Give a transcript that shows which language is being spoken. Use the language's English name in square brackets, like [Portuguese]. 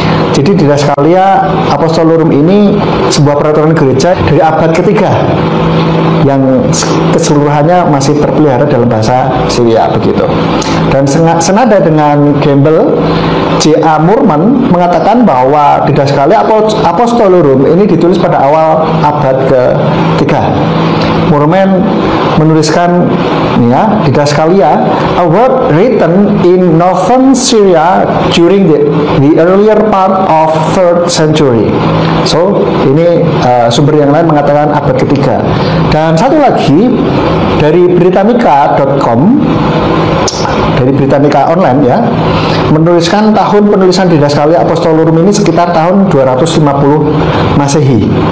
[Indonesian] Jadi Didaskalia Apostolorum ini sebuah peraturan gereja dari abad ketiga yang keseluruhannya masih terpelihara dalam bahasa Syria begitu. Dan senada dengan Campbell, J.A. Moorman mengatakan bahwa Didaskalia Apostolorum ini ditulis pada awal abad ke-3. [English] Moorman [Indonesian] menuliskan ya, [English] Didaskalia, a work written in northern Syria during the earlier part of 3rd century. [Indonesian] So ini sumber yang lain mengatakan abad ketiga. Dan satu lagi dari Britannica.com, dari Britannica online ya, menuliskan tahun penulisan Didaskalia Apostolorum ini sekitar tahun 250 Masehi.